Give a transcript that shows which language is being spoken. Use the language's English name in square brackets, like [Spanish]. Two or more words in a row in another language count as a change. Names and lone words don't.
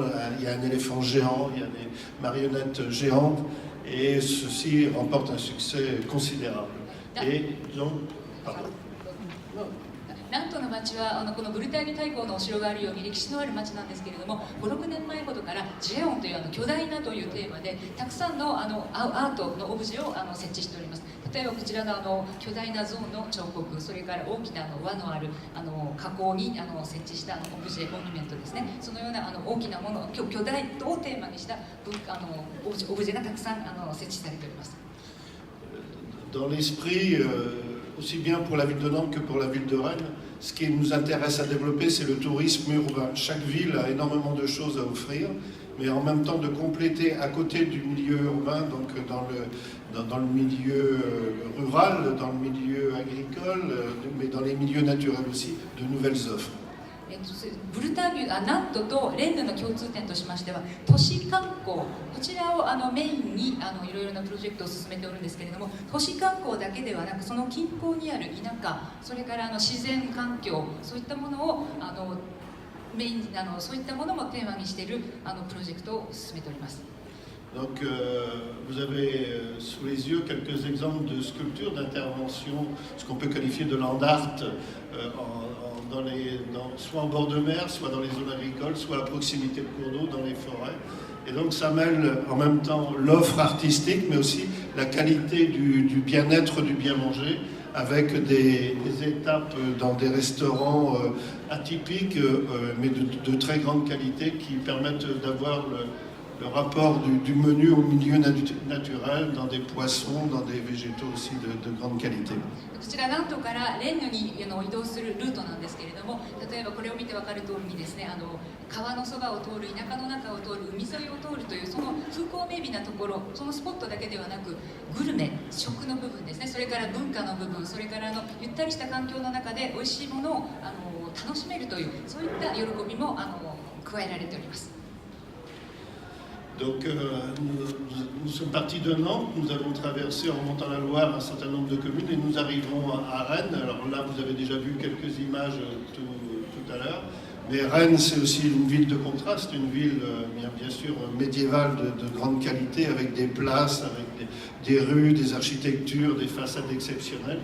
[French] Il y a un éléphant géant, il y a des marionnettes géantes et ceci remporte un succès considérable. Et donc, pardon. [Japanese] ナントの町はこのブルターニュ大公のお城があるように歴史のある町なんですけれども、5、6年前ほどからジエオンという巨大なというテーマでたくさんのアートのオブジェを設置しております。例えばこちらの巨大な象の彫刻、それから大きな輪のある加工に設置したオブジェ、モニュメントですね。そのような大きなもの、巨大をテーマにしたオブジェがたくさん設置されております。 [French] Dans l'esprit, aussi bien pour la ville de Nantes que pour la ville de Rennes, ce qui nous intéresse à développer, c'est le tourisme urbain. Chaque ville a énormément de choses à offrir, mais en même temps de compléter à côté du milieu urbain, donc dans le milieu rural, dans le milieu agricole, mais dans les milieux naturels aussi, de nouvelles offres. [Japanese] ブルターニュ、ナントとレンヌの共通点としましては都市観光、こちらをメインにいろいろなプロジェクトを進めておるんですけれども、都市観光だけではなくその近郊にある田舎、それから自然環境、そういったものをメインにそういったものもテーマにしているプロジェクトを進めております。 [French] Donc, vous avez sous les yeux quelques exemples de sculptures, d'interventions, ce qu'on peut qualifier de [English] land art, [French] soit en bord de mer, soit dans les zones agricoles, soit à proximité de cours d'eau, dans les forêts. Et donc ça mêle en même temps l'offre artistique, mais aussi la qualité du bien-être, du bien-manger, avec des étapes dans des restaurants atypiques, mais de très grande qualité, qui permettent d'avoir le rapport du menu au milieu naturel, dans des poissons, dans des végétaux aussi de grande qualité. [Japanese] こちらナントからレンヌに移動するルートなんですけれども、例えばこれを見て分かる通りにですね、川のそばを通る、田舎の中を通る、海沿いを通るというその風光明媚なところ、そのスポットだけではなくグルメ、食の部分ですね、それから文化の部分、それからゆったりした環境の中で美味しいものを楽しめるという、そういった喜びも加えられております。 [French] Donc nous sommes partis de Nantes, nous avons traversé en remontant la Loire un certain nombre de communes et nous arrivons à Rennes. Alors là vous avez déjà vu quelques images tout à l'heure, mais Rennes c'est aussi une ville de contraste, une ville bien sûr médiévale de grande qualité avec des places, avec des rues, des architectures, des façades exceptionnelles.